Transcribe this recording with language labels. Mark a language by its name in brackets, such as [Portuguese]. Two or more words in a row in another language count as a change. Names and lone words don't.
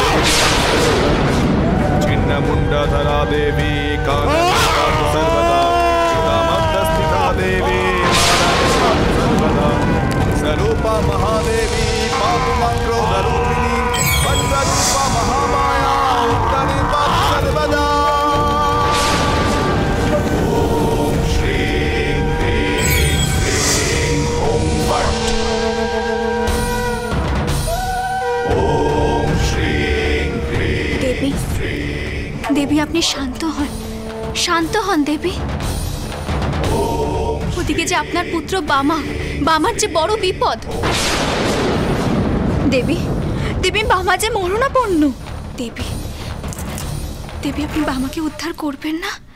[Sanskrit] छिन्नमुण्डधरा देवी कानने पातु सर्वदा चितामन्तस्थिता देवी मानने पातु सर्वदा स्वरूपा महादेवी पातु मं क्रोधरूपिणी वज्ररूपा महामाया उत्तरे पातु सर्वदा। ओम श्रीं ह्रीं श्रीं ओम फट्। ओम श्रीं ह्रीं [Bangla] দেবী, দেবী আপনি শান্ত হন দেবী। ওদিকে যে আপনার পুত্র বামার যে বড় বিপদ। দেবী, দেবী বামা যে মরণাপন্ন। দেবী, দেবী আপনি বামাকে উদ্ধার করবেন না?